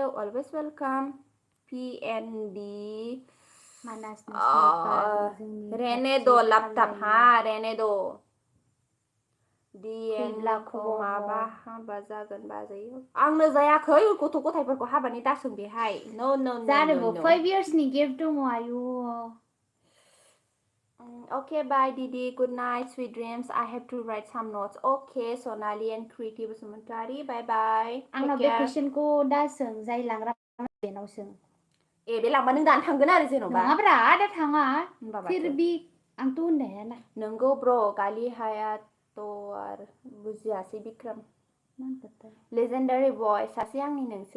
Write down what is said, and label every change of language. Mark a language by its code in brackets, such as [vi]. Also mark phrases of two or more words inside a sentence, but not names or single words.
[en] always welcome. PND रेनेद' लापटाप। [brx] रेनेद' DNखौ माबा हाबा जागोन बाजै? आंनो जायाखै, गथ' गथायफोरखौ हाबानि दासों बेहाय। जानोबो 5 इयार्सनि गेप दङ। आयु। [en] Okay, bye, Didi. Good night, sweet dreams. I have to write some notes. Okay, Sonali and Kriti Basumatari. Bye bye. [brx] आंनाव बे कुइसनखौ दा सों, जाय लांग्रा बेनाव सों। बे लांबा नों दानो थांगोन आरो जेन'बा। नङाब्रा, दा थाङा। [hi] फिर बि [brx] आंथ' होननो हायाना। नोंगौ ब्र', गालि हाया आरो बुजियासै बिक्रम। लेजेन्डारि बय सासे आंनि नोंसो।